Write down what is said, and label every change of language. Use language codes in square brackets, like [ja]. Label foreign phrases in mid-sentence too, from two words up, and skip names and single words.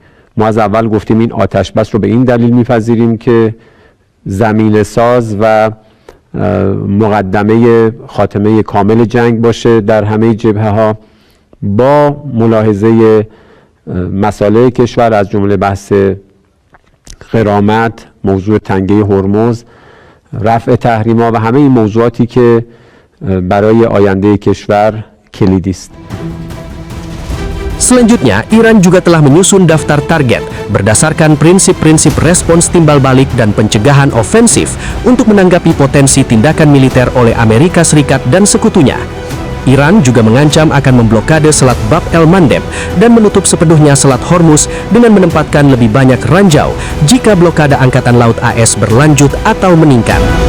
[fa] ما از اول گفتیم این آتش بس رو به این دلیل میپذیریم که زمینه ساز و مقدمه خاتمه کامل جنگ باشه در همه جبهه ها با ملاحظه مسائل کشور از جمله بحث غرامت، موضوع تنگه هرمز، رفع تحریم‌ها و همه این موضوعاتی که برای آینده کشور کلیدی است. [id] Selanjutnya, Iran juga telah menyusun daftar target berdasarkan prinsip-prinsip respons timbal balik dan pencegahan ofensif untuk menanggapi potensi tindakan militer oleh Amerika Serikat dan sekutunya. Iran juga mengancam akan memblokade Selat Bab el-Mandeb dan menutup sepenuhnya Selat Hormuz dengan menempatkan lebih banyak ranjau jika blokade Angkatan Laut AS berlanjut atau meningkat.